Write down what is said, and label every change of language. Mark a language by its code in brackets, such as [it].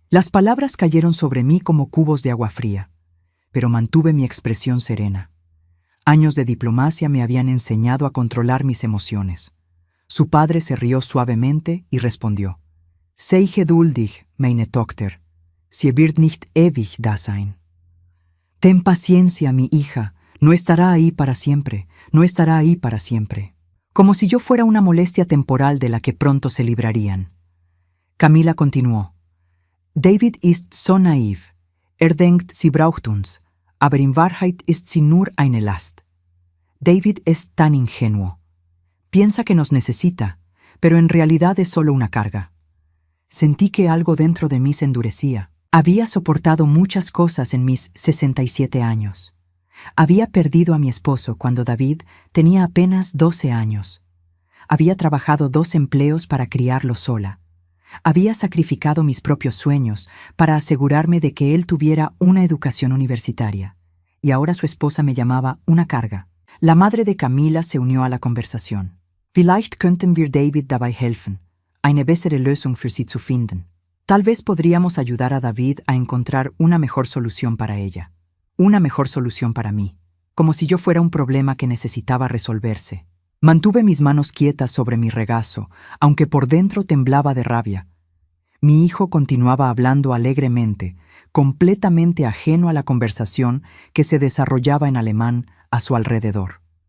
[es] Las palabras cayeron sobre mí como cubos de agua fría, pero mantuve mi expresión serena. Años de diplomacia me habían enseñado a controlar mis emociones. Su padre se rió suavemente y respondió: [de] «Sei geduldig, meine Tochter. Sie wird nicht ewig da sein». [es] «Ten paciencia, mi hija. No estará ahí para siempre. No estará ahí para siempre». Como si yo fuera una molestia temporal de la que pronto se librarían. [de] Camila continuó: «David ist so naiv. Denkt, sie braucht uns. Aber in Wahrheit ist sie nur eine Last». [es] David es tan ingenuo. Piensa que nos necesita, pero en realidad es solo una carga. Sentí que algo dentro de mí se endurecía. Había soportado muchas cosas en mis 67 años. Había perdido a mi esposo cuando David tenía apenas 12 años. Había trabajado 2 empleos para criarlo sola. Había sacrificado mis propios sueños para asegurarme de que él tuviera una educación universitaria. Y ahora su esposa me llamaba una carga. La madre de Camila se unió a la conversación. [de] «Vielleicht könnten wir David dabei helfen, eine bessere Lösung für sie zu finden». [es] Tal vez podríamos ayudar a David a encontrar una mejor solución para ella. Una mejor solución para mí, como si yo fuera un problema que necesitaba resolverse. Mantuve mis manos quietas sobre mi regazo, aunque por dentro temblaba de rabia. Mi hijo continuaba hablando alegremente, completamente ajeno a la conversación que se desarrollaba en alemán a su alrededor.